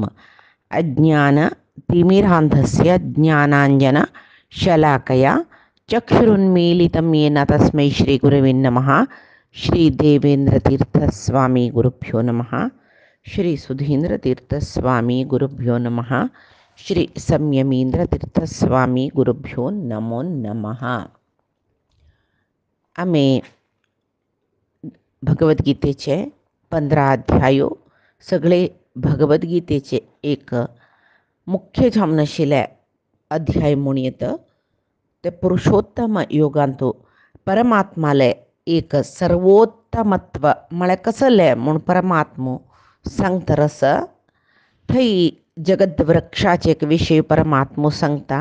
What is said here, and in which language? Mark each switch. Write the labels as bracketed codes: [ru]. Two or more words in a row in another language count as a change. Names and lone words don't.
[sa] अज्ञानतिमिरान्धस्य ज्ञानाञ्जनशलाकया चक्षुरुन्मीलितं येन तस्मै श्रीगुरवे नमः। श्रीदेवेन्द्रतीर्थस्वामी गुरुभ्यो नमः। श्री सुधीन्द्रतीर्थस्वामी गुरुभ्यो नमः। श्री संयमींद्रतीर्थस्वामी गुरुभ्यो नमो नमः. [kok] आम्ही भगवद्गीतेचे 15 अध्यायो सगळे भगवद्गीतेचे एक मुख्य जावन आशिल्ले अध्याय म्हणून येतं ते पुरुषोत्तम योगांतू परमात्माले एक सर्वोत्तमत्व म्हळ्यार कसले म्हूण परमात्मो सांगतरस थंय जगत वृक्षाचे एक विशय परमात्मो सांगता.